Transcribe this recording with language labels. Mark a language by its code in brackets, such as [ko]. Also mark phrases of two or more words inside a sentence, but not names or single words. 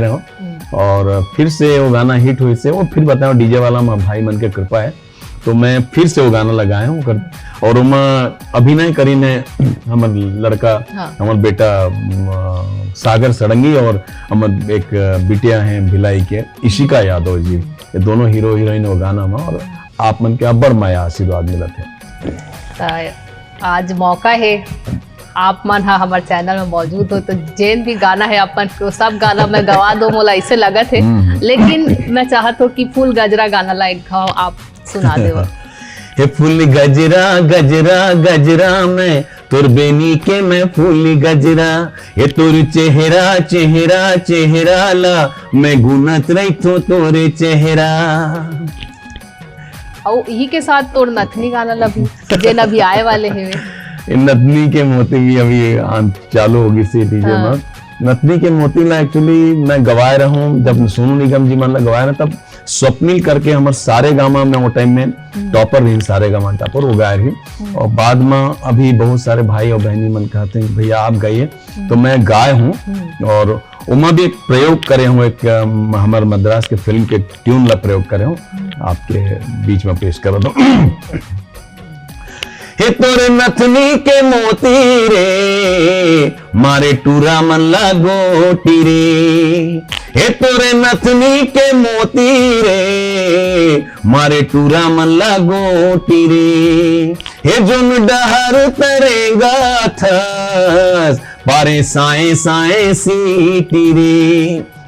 [hne] रहा हूँ और फिर से वो गाना हिट हुई से वो फिर बताओ डीजे वाला में भाई मन के कृपा है तो मैं फिर से वो गाना लगाया हूँ और मैं अभिनय करी ने हमार लड़का हमार बेटा सागर सड़ंगी और हमार एक बिटिया हैं भिलाई के इशिका यादव जी, ये दोनों [en] hero heroine [hne] वो गाना में और आप मन के अब्बर माया आशीर्वाद मिला थे। आज मौका है आप मन हा हमारे चैनल में मौजूद हो तो जेन भी गाना है अपन को सब गाना मैं गवा दो मोला ऐसे लगत है, लेकिन मैं चाहत हूँ कि फूल गजरा गाना ला एक घाव आप सुना दे। हे फूल गजरा गजरा गजरा मैं तोर बेनी के मैं फूल गजरा, ये तोर चेहरा चेहरा चेहरा ला मैं गुनत रही तो तोरे चेहरा। और यही के साथ तोर नथनी गाना ला भी जेन अभी आए वाले हैं। नथनी के मोती भी अभी चालू होगी सी डीजे में। नथनी के मोती ला एक्चुअली मैं गवाए रहा हूँ जब सोनू निगम जी मन ला गवाए रहा तब स्वप्निल करके हमारे सारे गामा में वो टाइम में टॉपर रही, सारे गामा टॉपर वो गाए रही और बाद में अभी बहुत सारे भाई और बहनी मन कहते हैं भैया आप गाइए तो मैं गाए हूँ और उमा भी एक प्रयोग करे हूँ, एक हमारे मद्रास के फिल्म के ट्यून ला प्रयोग करे हूँ आपके बीच में पेश कर दो। हे तोरे नथनी के मोती रे मारे टूरा मन लगोटी रे, हे तोरे नथनी के मोती रे मारे टूरा मन लगोटी रे, हे जुन डहर तरेगा थस पारे साए साए सीटी रे।